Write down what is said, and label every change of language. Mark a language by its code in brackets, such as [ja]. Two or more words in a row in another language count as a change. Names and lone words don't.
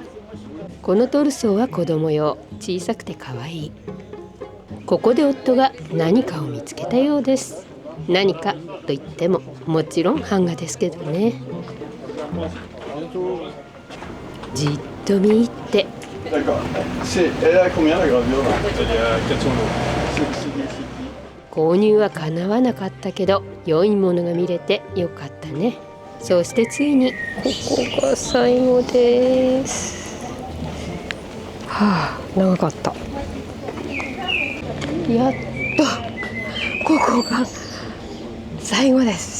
[ja] このトルソーは子供用、小さくて可愛い。ここで夫が何かを見つけたようです。何かと言ってももちろん版画ですけどね。じっと見入って。 [fr] D'accord. Elle est à combien la gravure là? Elle est à 400 euros. [ja] 購入はかなわなかったけど良いものが見れてよかったね。そしてついにここが最後です。はあ、長かった。やっとここが最後です。